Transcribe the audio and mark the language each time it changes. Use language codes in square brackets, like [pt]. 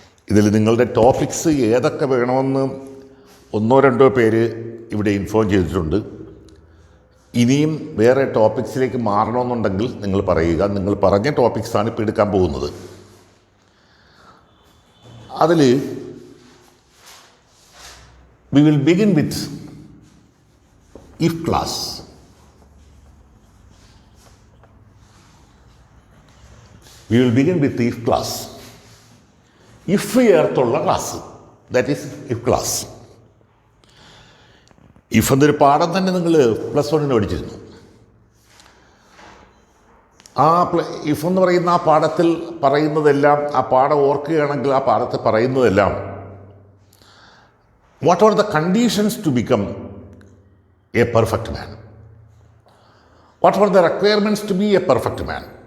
[ml] ഇതിൽ നിങ്ങളുടെ ടോപ്പിക്സ് ഏതൊക്കെ വേണമെന്ന് ഒന്നോ രണ്ടോ പേര് ഇവിടെ ഇൻഫോം ചെയ്തിട്ടുണ്ട്. ഇനിയും വേറെ ടോപ്പിക്സിലേക്ക് മാറണമെന്നുണ്ടെങ്കിൽ നിങ്ങൾ പറയുക. നിങ്ങൾ പറഞ്ഞ ടോപ്പിക്സാണ് ഇപ്പോൾ എടുക്കാൻ പോകുന്നത്. അതിൽ [en] we will begin with if class. We will begin with if class. If [ml] ചേർത്തുള്ള class, [en] That is if class. [ml] If എന്നൊരു പാഠം തന്നെ നിങ്ങൾ +1 പഠിച്ചിരുന്നു. ആ ഇഫ് എന്ന് പറയുന്ന ആ പാഠത്തിൽ പറയുന്നതെല്ലാം, [en] ആ പാഠം ഓർക്കുകയാണെങ്കിൽ ആ പാഠത്തിൽ പറയുന്നതെല്ലാം what are the conditions to become a perfect man, what are the requirements to be a perfect man.